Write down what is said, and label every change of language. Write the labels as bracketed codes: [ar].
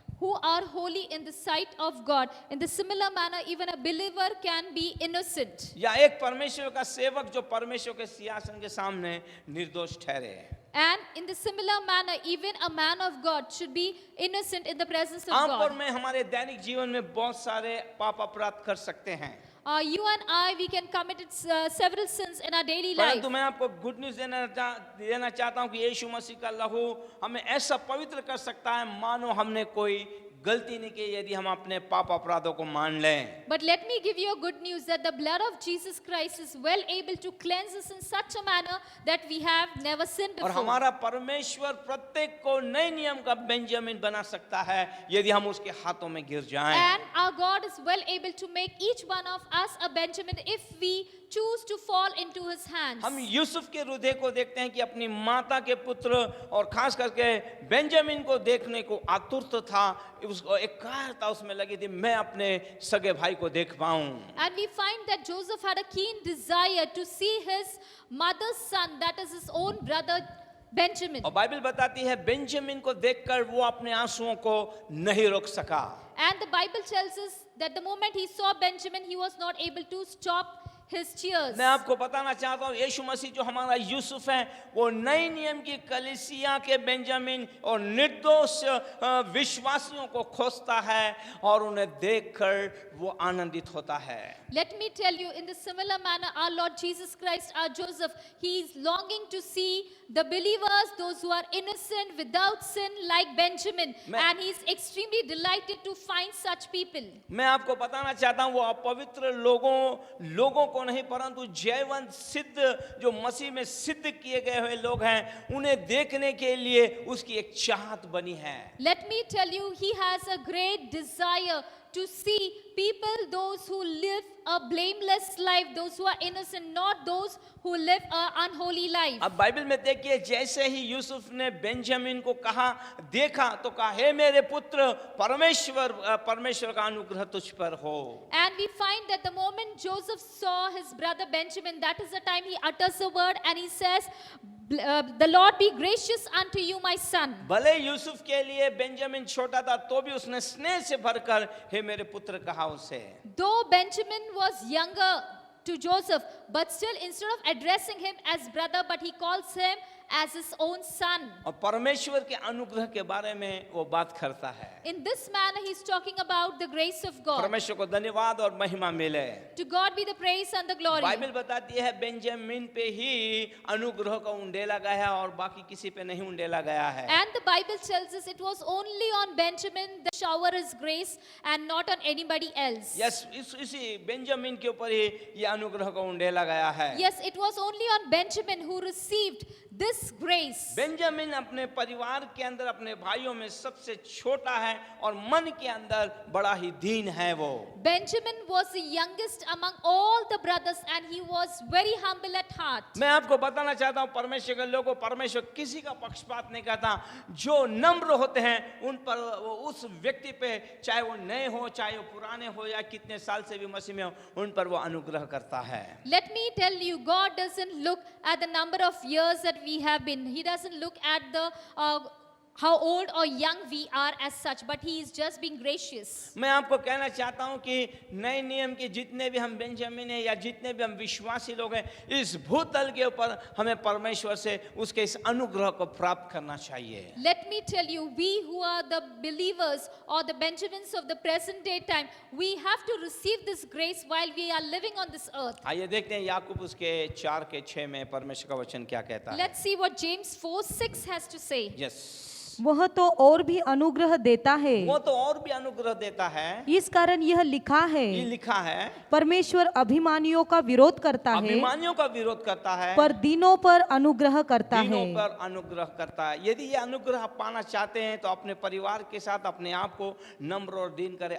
[en] who are holy in the sight of God. In the similar manner, even a believer can be innocent. [hi] या एक परमेश्वर का सेवक जो परमेश्वर के सिंहासन के सामने निर्दोष ठहरे। [en] And in the similar manner, even a man of God should be innocent in the presence of [hi] आमतौर [en] God. [hi] में हमारे दैनिक जीवन में बहुत सारे पाप अपराध कर सकते हैं, [en] You and I, we can commit several sins in our daily life. [hi] परंतु मैं आपको गुड न्यूज देना चाहता हूं कि यीशु मसीह का लहू हमें ऐसा पवित्र कर सकता है मानो हमने कोई गलती नहीं की, यदि हम अपने पाप अपराधों को मान लें। [en] But let me give you a good news that the blood of Jesus Christ is well able to cleanse us in such a manner that we have never sinned [hi] और [en] before. [hi] हमारा परमेश्वर प्रत्येक को नए नियम का बेंजामिन बना सकता है यदि हम उसके हाथों में गिर जाएं। [en] And our God is well able to make each one of us a Benjamin if we choose to fall into his hands. [hi] हम यूसुफ के हृदय को देखते हैं कि अपनी माता के पुत्र और खास करके बेंजामिन को देखने को आतुर था, उसको एक कायरता उसमें लगी थी, मैं अपने सगे भाई को देख पाऊं। [en] And we find that Joseph had a keen desire to see his mother's son, that is his own brother Benjamin. [hi] और बाइबल बताती है बेंजामिन को देखकर वो अपने आंसुओं को नहीं रोक सका। [en] And the Bible tells us that the moment he saw Benjamin, he was not able to stop his tears. [hi] मैं आपको बताना चाहता हूँ यीशु मसीह जो हमारा यूसुफ है वो नए नियम की कलीसिया के बेंजामिन और निर्दोष विश्वासियों को खोजता है और उन्हें देखकर वो आनंदित होता है। [en] Let me tell you, in the similar manner, our Lord Jesus Christ, our Joseph, he is longing to see the believers, those who are innocent, without sin, like Benjamin, and he is extremely delighted to find such people. [hi] मैं आपको बताना चाहता हूँ वो अपवित्र लोगों को नहीं परंतु जयवंत सिद्ध जो मसीह में सिद्ध किए गए हुए लोग हैं उन्हें देखने के लिए उसकी एक चाहत बनी है। [en] Let me tell you, he has a great desire to see people, those who live a blameless life, those who are innocent, not those who live an unholy life. [hi] अब बाइबल में देखिए जैसे ही यूसुफ ने बेंजामिन को देखा तो कहा हे मेरे पुत्र परमेश्वर का अनुग्रह तुझ पर हो। [en] And we find that the moment Joseph saw his brother Benjamin, that is the time he utters a word and he says, the Lord be gracious unto you, my son. [hi] भले यूसुफ के लिए बेंजामिन छोटा था तो भी उसने स्नेह से भरकर हे मेरे पुत्र कहा उसे। [en] Though Benjamin was younger to Joseph, but still instead of addressing him as brother, but he calls him as his own son. [hi] और परमेश्वर के अनुग्रह के बारे में वो बात करता है। [en] In this manner, he's talking about the grace of God. [hi] परमेश्वर को धन्यवाद और महिमा मिले। [en] To God be the praise and the glory. [hi] Bible बताती है बेंजामिन पे ही अनुग्रह का उंडेला गया और बाकी किसी पे नहीं उंडेला गया है। [en] And the Bible tells us it was only on Benjamin the shower is grace and not on anybody else. [hi] Yes इसी बेंजामिन के ऊपर ही ये अनुग्रह का उंडेला गया है। [en] Yes, it was only on Benjamin who received this grace. [hi] Benjamin अपने परिवार के अंदर अपने भाइयों में सबसे छोटा है और मन के अंदर बड़ा ही दीन है वो। [en] Benjamin was the youngest among all the brothers and he was very humble at heart. [hi] मैं आपको बताना चाहता हूँ परमेश्वर के लोगों परमेश्वर किसी का पक्षपात नहीं करता, जो नम्र होते हैं उन पर उस व्यक्ति पे चाहे वो नए हो चाहे वो पुराने हो या कितने साल से भी मसीह में हो उन पर वो अनुग्रह करता है। [en] Let me tell you, God doesn't look at the number of years that we have been. He doesn't look at the how old or young we are as such, but he is just being gracious. [hi] मैं आपको कहना चाहता हूं कि नए नियम के जितने भी हम बेंजामिन हैं या जितने भी हम विश्वासी लोग हैं इस भूतल के ऊपर हमें परमेश्वर से उसके इस अनुग्रह को प्राप्त करना चाहिए। [en] Let me tell you, we who are the believers or the Benjamins of the present day time, we have to receive this grace while we are living on this earth. [hi] आइए देखते हैं याकूब उसके 4:6 में परमेश्वर का वचन क्या कहता है। [en] Let's see what James 4:6 has to say. Yes [hi] वह तो और भी अनुग्रह देता है, वो तो और भी अनुग्रह देता है। इस कारण यह लिखा ये है, लिखा है परमेश्वर अभिमानियों का विरोध करता है अभिमानियों का विरोध करता है पर दीनों पर अनुग्रह करता दीनों है। पर अनुग्रह करता है। यदि ये अनुग्रह पाना चाहते हैं तो अपने परिवार के साथ अपने आप को नम्र और दीन करें।